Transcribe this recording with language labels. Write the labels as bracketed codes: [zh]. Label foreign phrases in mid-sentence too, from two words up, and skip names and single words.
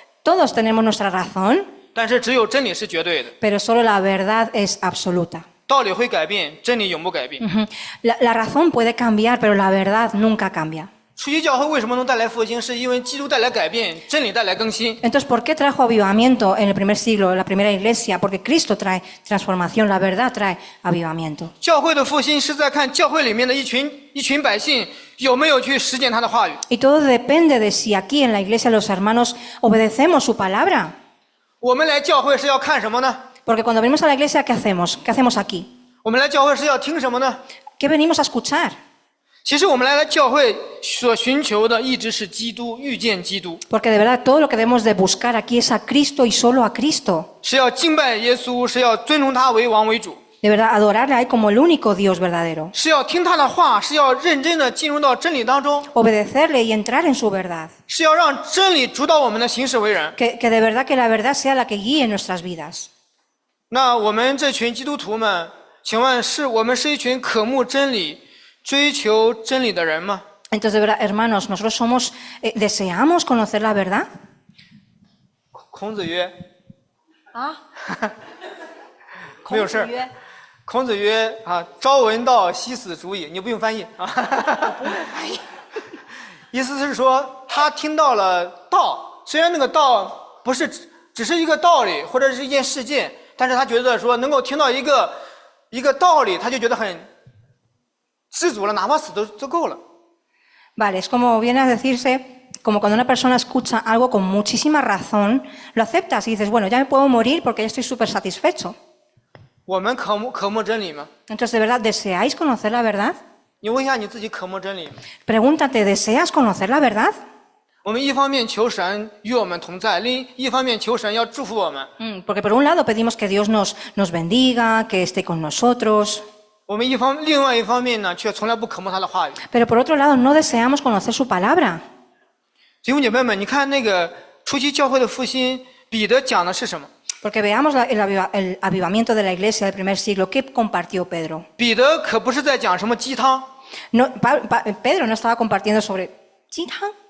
[es] Todos tenemos nuestra razón, [zh] 但是只有真理是绝对的， [es] pero solo la verdad es absoluta. [zh] 道理会改变，真理永不改变。 [es] La razón puede cambiar, pero la verdad nunca cambia. [zh] 初期教会为什么能带来复兴？是因为基督带来改变，真理带来更新。 [es] Entonces, ¿por qué trajo avivamiento en el primer siglo, en la primera iglesia? Porque Cristo trae transformación, la verdad trae avivamiento. [zh] 教会的复兴是在看教会里面的一群百姓有没有去实践他的话语。 [es] Y todo depende de si aquí en la iglesia los hermanos obedecemos su palabra. [zh] 我们来教会是要看什么呢？ [es] Porque cuando venimos a la iglesia, ¿qué hacemos? ¿Qué hacemos aquí? [zh] 我们来教会是要听什么呢？ [es] ¿Qué venimos a escuchar? [zh] 其实我们来教会所寻求的一直是基督，遇见基督， [es] Porque de verdad todo lo que debemos de buscar aquí es a Cristo y solo a Cristo. [zh] 是要敬拜耶稣，是要尊崇他为王为主， [es] De verdad, adorarle a Él como el único Dios verdadero. [zh] 是要听他的话，是要认真的进入到真理当中， [es] Obedecerle y entrar en su verdad. [zh] 是要让真理主导我们的行事为人。 [es] Que de verdad que la verdad sea la que guíe nuestras vidas. [zh] 那我们这群基督徒们，请问我们是一群渴慕真理、追求真理的人吗？ [es] Entonces, de verdad, hermanos, nosotros somos, ¿deseamos conocer la verdad? [zh] 孔子曰 Ah, 没有事儿。孔子曰啊，朝闻道，夕死足矣。你不用翻译啊。意思是说，他听到了道，虽然那个道不是只是一个道理或者是一件事件，但是他觉得说能够听到一个道理，他就觉得很知足了，哪怕死都够了。 [es] Vale, es como viene a decirse, como cuando una persona escucha algo con muchísima razón, lo aceptas y dices, bueno, ya me puedo morir porque ya estoy súper satisfecho. [zh] 我们渴慕真理吗？ [es] Entonces, ¿de verdad deseáis conocer la verdad? [zh] 你问一下你自己渴慕真理吗？ [es] Pregúntate, ¿deseas conocer la verdad? [zh] 我们一方面求神与我们同在，另一方面求神要祝福我们。 [es] Porque por un lado pedimos que Dios nos bendiga, que esté con nosotros, [zh] 我们另外一方面呢，却从来不渴慕他的话语。 [es] pero por otro lado no deseamos conocer su palabra. [zh] 弟兄姐妹们，你看那个初期教会的复兴，彼得讲的是什么？ [es] Porque veamos el avivamiento de la iglesia del primer siglo. ¿Qué compartió Pedro? [zh] 彼得可不是在讲什么鸡汤， [es] No, Pedro no estaba compartiendo sobre ¿Jitang?